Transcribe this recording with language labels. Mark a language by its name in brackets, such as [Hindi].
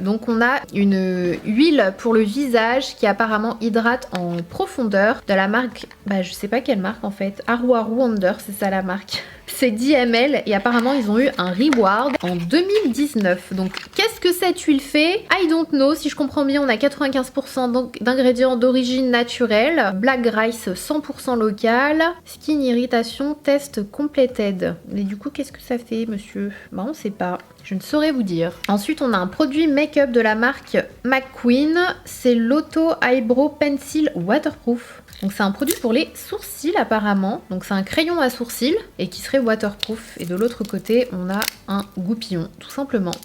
[French] Donc, on a une huile pour le visage qui apparemment hydrate en profondeur de la marque, je sais pas quelle marque en fait. Aru Wonder, c'est ça la marque. C'est 10 ml et apparemment ils ont eu un reward en 2019. Donc qu'est-ce que cette huile fait? [English] I don't know. [French] Si je comprends bien, on a 95% d'ingrédients d'origine naturelle. [English] Black rice 100% local. Skin irritation test completed. [French] Mais du coup qu'est-ce que ça fait monsieur? On sait pas. Je ne saurais vous dire. Ensuite, on a un produit make-up de la marque McQueen. C'est l'Auto Eyebrow Pencil Waterproof. Donc c'est un produit pour les sourcils apparemment. Donc c'est un crayon à sourcils et qui serait waterproof. Et de l'autre côté, on a un goupillon, tout simplement.